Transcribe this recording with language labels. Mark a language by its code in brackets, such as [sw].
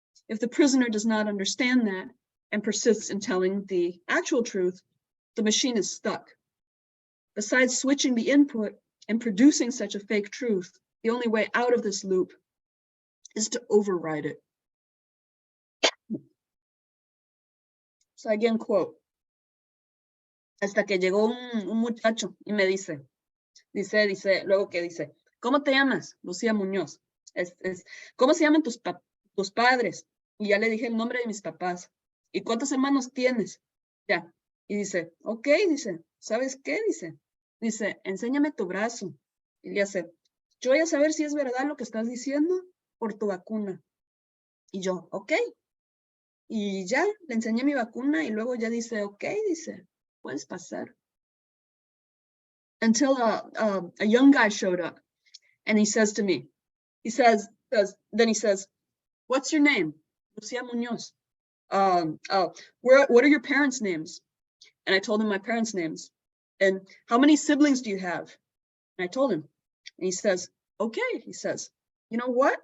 [en] If the prisoner does not understand that and persists in telling the actual truth, the machine is stuck. Besides switching the input and producing such a fake truth, the only way out of this loop is to override it. So again, quote, [es] hasta que llegó un muchacho y me dice, luego que dice, ¿cómo te llamas? Lucía Muñoz. ¿Cómo se llaman tus padres? Y ya le dije el nombre de mis papás. ¿Y cuántos hermanos tienes? Ya. Y dice, ok, dice, ¿sabes qué? Dice, enséñame tu brazo. Y le hace, yo voy a saber si es verdad lo que estás diciendo por tu vacuna. Y yo, ok. Y ya, le enseñé mi vacuna y luego ya dice, ok, dice, puedes pasar. [en] Until a young guy showed up and he says to me, then he says, what's your name? Lucía Muñoz. What are your parents' names? And I told him my parents' names. And how many siblings do you have? And I told him. And he says, okay, he says, you know what?